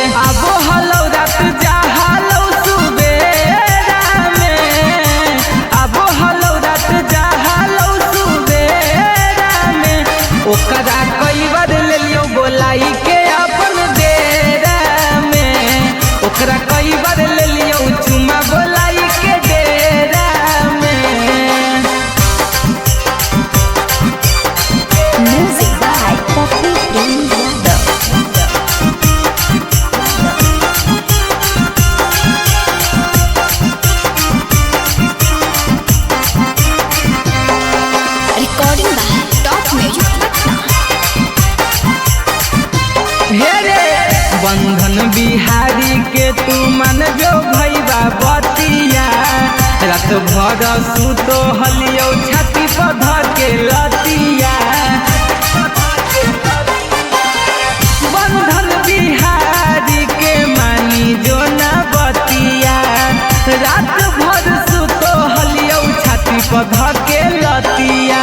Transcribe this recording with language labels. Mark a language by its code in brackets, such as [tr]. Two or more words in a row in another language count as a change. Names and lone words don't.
[mag] आबो हलौ रात जा हलौ सुबेरा में, आबो हलौ रात जा हलौ सुबेरा में। ओकरा कई बार ले लियो बोलाई के अपन डेरा में, ओकरा कई बार ले लियो चुमा बोलाई के डेरा में। [en] Music by Poppy Prince Yadav. Recording by Top Music Patna. [mag] हे रे बंधन बिहारी के तू मन जो भैया बतिया, रात भर सुतो हलियो छाती पर धर के लतिया। बंधन बिहारी के मानी जो न बतिया, रात भर सुतो हलियो छाती पर धर के लतिया।